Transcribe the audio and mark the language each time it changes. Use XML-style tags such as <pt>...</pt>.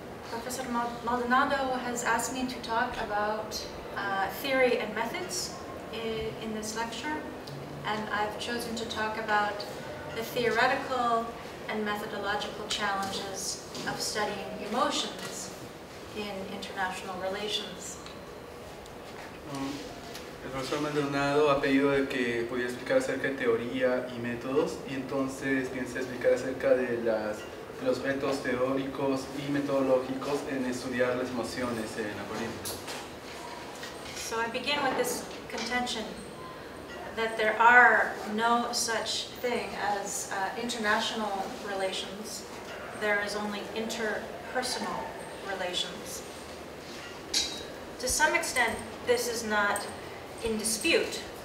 <en>Professor Maldonado has asked me to talk about theory and methods in this lecture, and I've chosen to talk about the theoretical and methodological challenges of studying emotions in international relations.</en> <es>El profesor Maldonado ha pedido de que pudiera explicar acerca de teoría y métodos, y entonces piensa explicar acerca de los retos teóricos y metodológicos en estudiar las emociones en la política.</es> <en>So I begin with this contention that there are no such thing as international relations. There is only interpersonal relations. To some extent, this is not in dispute.</en>